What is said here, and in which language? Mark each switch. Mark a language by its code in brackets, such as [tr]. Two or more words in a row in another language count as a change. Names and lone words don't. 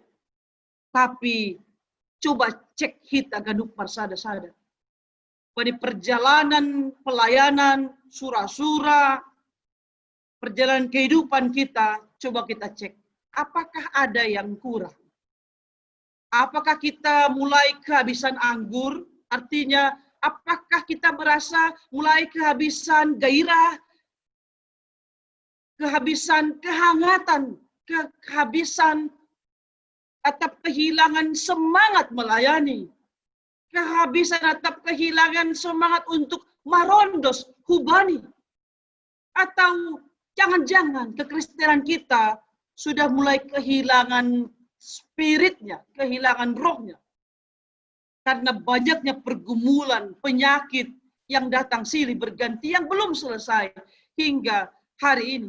[id] Tapi coba cek kita [bbc] ganuk marsada-sada. [id] Pada perjalanan pelayanan, surah-surah, perjalanan kehidupan kita, coba kita cek. Apakah ada yang kurang? Apakah kita mulai kehabisan anggur? Artinya, apakah kita merasa mulai kehabisan gairah, kehabisan kehangatan, kehabisan atau kehilangan semangat melayani, kehabisan atau kehilangan semangat untuk [bbc] marondos hubani, [id] atau jangan-jangan kekristenan kita sudah mulai kehilangan spiritnya, kehilangan rohnya. Karena banyaknya pergumulan, penyakit yang datang silih berganti yang belum selesai hingga hari ini.